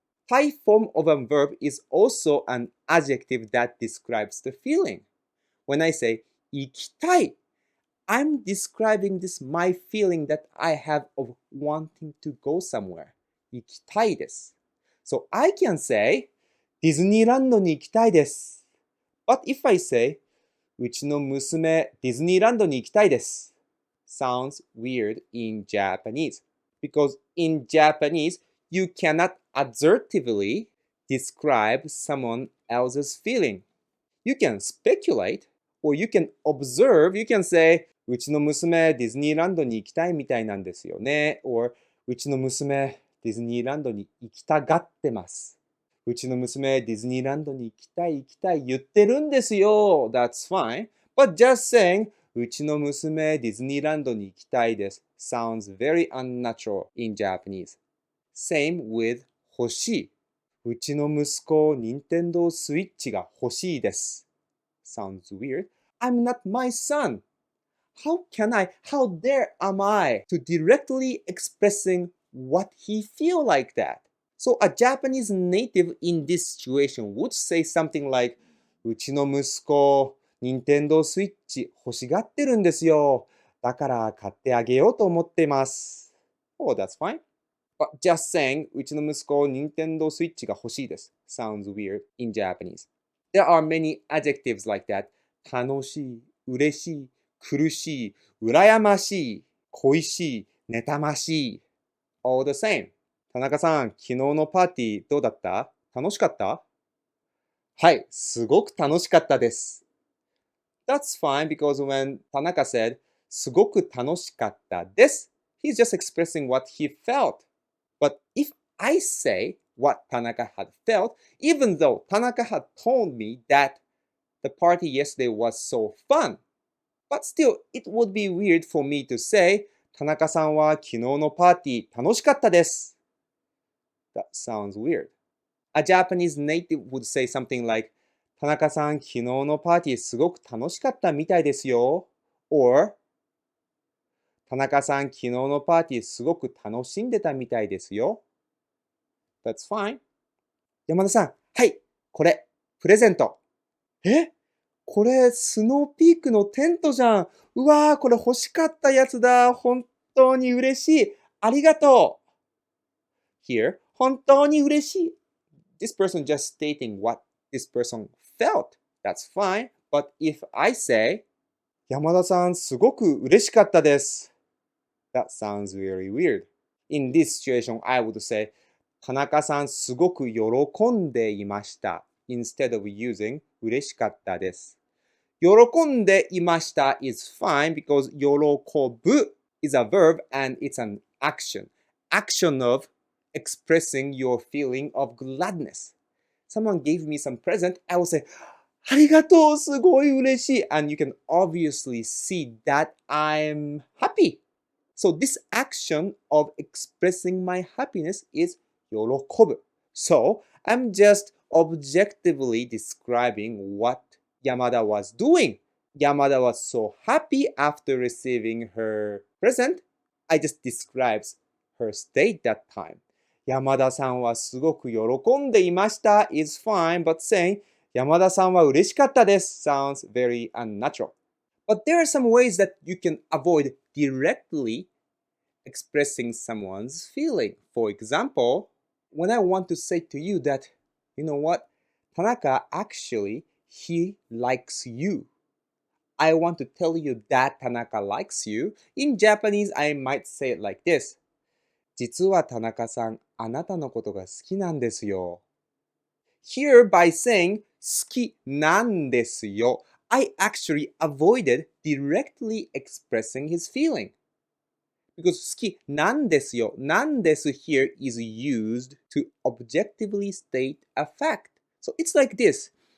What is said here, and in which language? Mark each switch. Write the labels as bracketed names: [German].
[English] Thai form of a verb is also an adjective that describes the feeling. When I say [Japanese] 行きたい, [English] I'm describing this my feeling that I have of wanting to go somewhere. [Japanese] 行きたいです. [English] So I can say [Japanese] ディズニーランドに行きたいです。 [English] But if I say [Japanese] うちの娘ディズニーランドに行きたいです [English] sounds weird in Japanese. Because in Japanese, you cannot assertively describe someone else's feeling. You can speculate or you can observe. You can say, [Japanese] うちの娘ディズニーランドに行きたいみたいなんですよね。 or うちの娘ディズニーランドに行きたがってます。うちの娘ディズニーランドに行きたい言ってるんですよ。 [English] That's fine. But just saying, [Japanese] うちの娘ディズニーランドに行きたいです [English] sounds very unnatural in Japanese. [Japanese] Same with 欲しい。うちの息子、ニンテンドースイッチが欲しいです。 [English] Sounds weird. I'm not my son. How dare am I to directly expressing what he feel like that? So a Japanese native in this situation would say something like, [Japanese] うちの息子、ニンテンドースイッチ欲しがってるんですよ。だから買ってあげようと思っています。 [English] Oh, that's fine. But just saying, [Japanese] うちの息子、ニンテンドースイッチが欲しいです [English] sounds weird in Japanese. There are many adjectives like that. [Japanese] 楽しい、嬉しい、苦しい、羨ましい、恋しい、妬ましい。 [English] All the same. [Japanese] 田中さん、昨日のパーティーどうだった？楽しかった？はい、すごく楽しかったです。 [English] That's fine because when Tanaka said, [Japanese] すごく楽しかったです, [English] he's just expressing what he felt. But if I say what Tanaka had felt, even though Tanaka had told me that the party yesterday was so fun, but still it would be weird for me to say, [Japanese] 田中さんは昨日のパーティー楽しかったです. [English] That sounds weird. A Japanese native would say something like, [Japanese] 田中さん、昨日のパーティーすごく楽しかったみたいですよ。 or 田中さん、昨日のパーティーすごく楽しんでたみたいですよ。 [English] That's fine. [Japanese] 山田さん、はい、これ、プレゼント。これ、スノーピークのテントじゃん。うわー、これ欲しかったやつだ。本当に嬉しい。ありがとう。 [English] Here, [Japanese] 本当に嬉しい。 [English] This person just stating what this person felt. That's fine. But if I say, [Japanese] 山田さん、すごく嬉しかったです。 [English] That sounds very weird. In this situation, I would say, [Japanese] 田中さん、すごく喜んでいました。 [English] Instead of using [Japanese] 嬉しかったです。 [English] 喜んでいました is fine because 喜ぶ is a verb and it's an action. Action of expressing your feeling of gladness. Someone gave me some present, I will say, [Japanese] ありがとう、すごい嬉しい. [English] And you can obviously see that I'm happy. So this action of expressing my happiness is 喜ぶ. So I'm just objectively describing what Yamada was doing. Yamada was so happy after receiving her present. I just describes her state that time. [Japanese] 山田さんはすごく喜んでいました [English] is fine, but saying [Japanese] 山田さんは嬉しかったです [English] sounds very unnatural. But there are some ways that you can avoid directly expressing someone's feeling. For example, when I want to say to you that, you know what, Tanaka actually, he likes you. I want to tell you that Tanaka likes you. In Japanese, I might say it like this. [Japanese] 実は田中さん、あなたのことが好きなんですよ。 [English] Here, by saying [Japanese] 好きなんですよ, [English] I actually avoided directly expressing his feeling. Because [Japanese] 好きなんですよ, なんです [English] here is used to objectively state a fact. So it's like this.